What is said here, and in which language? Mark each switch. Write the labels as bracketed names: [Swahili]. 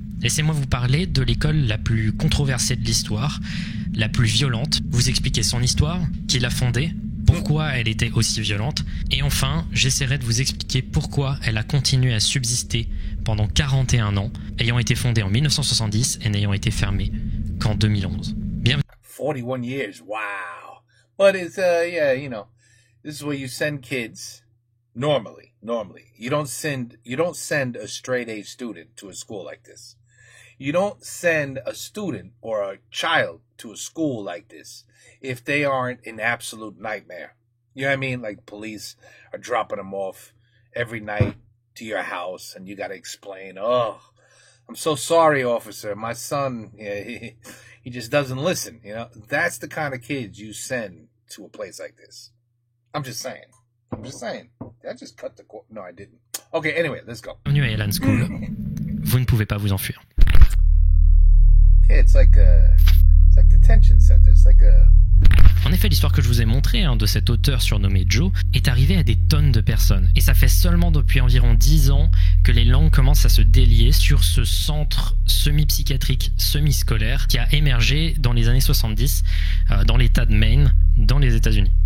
[French] Laissez-moi vous parler de l'école la plus controversée de l'histoire, la plus violente, vous expliquer son histoire, qui l'a fondée, pourquoi elle était aussi violente, et enfin, j'essaierai de vous expliquer pourquoi elle a continué à subsister pendant 41 ans, ayant été fondée en 1970 et n'ayant été fermée qu'en 2011. Bienvenue. [English] 41 years, wow. But it's, this is where you send kids, normally. You don't send a straight A student to a school like this. You don't send a student or a child to a school like this if they aren't an absolute nightmare. You know what I mean? Like police are dropping them off every night to your house and you got to explain, oh, I'm so sorry, officer. My son, he just doesn't listen. You know, that's the kind of kids you send to a place like this. I'm just saying. Did I just cut the cord? No, I didn't. Okay, anyway, let's go. [French] Bienvenue à Elan School. Vous ne pouvez pas vous enfuir. [English] Yeah, it's like detention center. It's like a... [French] En effet, l'histoire que je vous ai montrée de cet auteur surnommé Joe est arrivée à des tonnes de personnes. Et ça fait seulement depuis environ 10 ans que les langues commencent à se délier sur ce centre semi-psychiatrique, semi-scolaire qui a émergé dans les années 70 dans l'état de Maine, dans les États-Unis.